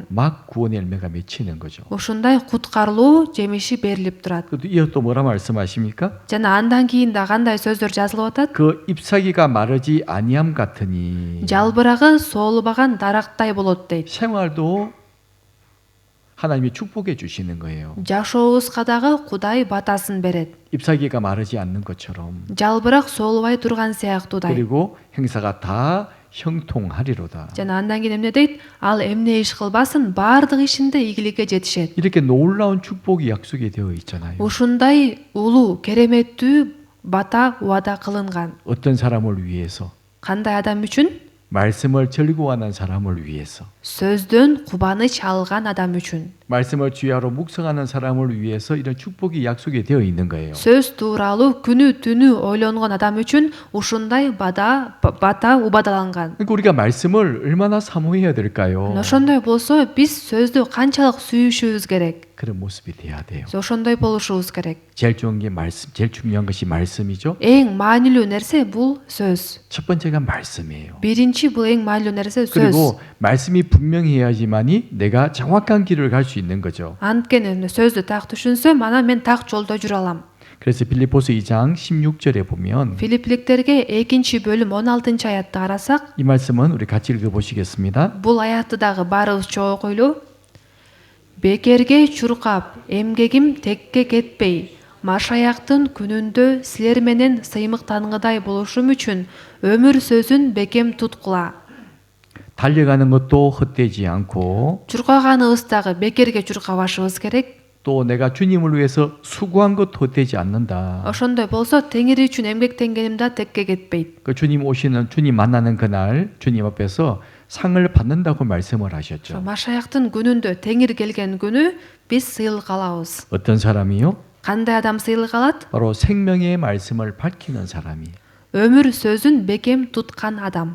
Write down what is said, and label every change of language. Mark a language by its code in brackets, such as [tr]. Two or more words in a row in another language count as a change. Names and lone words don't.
[ko] 막 구원의 열매가 맺히는 거죠. [ky] ушундай куткарылуу жемиши берилип турат. [ko] 그것도 이어 또 뭐라 말씀하십니까? [ky] Жана андан кийин да кандай сөздөр жазылып атат? [ko] 그 잎사귀가 마르지 아니함 같으니 [ky] Жалбырагы соолубаган дарактай болот дейт. [ko] 생활도 하나님이 축복해 주시는 거예요. [ky] Жашообузга дагы Кудай батасын берет. [ko] 잎사귀가 마르지 않는 것처럼 [ky] Жалбырак соолубай турган сыяктуудай. [ko] 그리고 행사가 다 형통하리로다. [ky] Жана андан кийин эмне дейт? Ал эмне иш кылбасын, баардык ишинде ийгиликке жетишет. [ko] 이렇게 놀라운 축복이 약속이 되어 있잖아요. [ky] Ушундай улуу, кереметтүү бата убада кылынган. [ko] 어떤 사람을 위해서 [ky] Кандай адам үчүн? [ko] 말씀을 즐거워하는 사람을 위해서 [ky] Сөздөн кубаныч алган адам үчүн. [ko] 말씀을 주야로 묵상하는 사람을 위해서 이런 축복이 약속이 되어 있는 거예요. [ky] Сөз тууралуу күнү түнү ойлонгон адам үчүн ушундай бата убадаланган. [ko] 그러니까 우리가 말씀을 얼마나 사모해야 될까요? [ky] Ошондой болсо биз сөздү канчалык сүйүшүбүз керек? [ko] 그런 모습이 돼야 돼요. [ky] Ошондой болушубуз керек. [ko] 제일 좋은 게 말씀, 제일 중요한 것이 말씀이죠. [ky] Эң маанилүү нерсе бул сөз. [ko] 첫 번째가 말씀이에요. [ky] Биринчи бул эң маанилүү нерсе сөз. [ko] 그리고 말씀이 분명해야지만이 내가 정확한 길을 갈 수 있는 거죠. [ky] Анткени сөздү так түшүнсөм, анан мен так жолдо жүрө алам. [ko] 그래서 빌립보서 2장 16절에 보면 [ky] Филиппиликтерге 2 бөлүм 16 аятты карасак, [ko] 이 말씀은 우리 같이 읽어보시겠습니다. [ky] бул аятты дагы баарыбызча окуйлу. Бекерге чуркап, эмгегим текке кетпей, Машаяктын күнүндө силер менен сыймыктангыдай болушум үчүн өмүр сөзүн бекем туткула. [ko] 달려가는 것도 헛되지 않고 [ky] Чуркаганыбыз дагы бекерге чуркабашыбыз керек. [ko] 또 내가 주님을 위해서 수고한 것도 헛되지 않는다. [ky] Ошондой болсо теңири үчүн эмгектенгеним да текке кетпейт. [ko] 그 주님 만나는 그날 주님 앞에서 상을 받는다고 말씀을 하셨죠. [ky] Машаяктын күнүндө теңир келген күнү биз сыйлык алабыз. [ko] 어떤 사람이요? [ky] Кандай адам сыйлык алат? [ko] 바로 생명의 말씀을 밝히는 사람이. [ky] Өмүр сөзүн бекем туткан адам.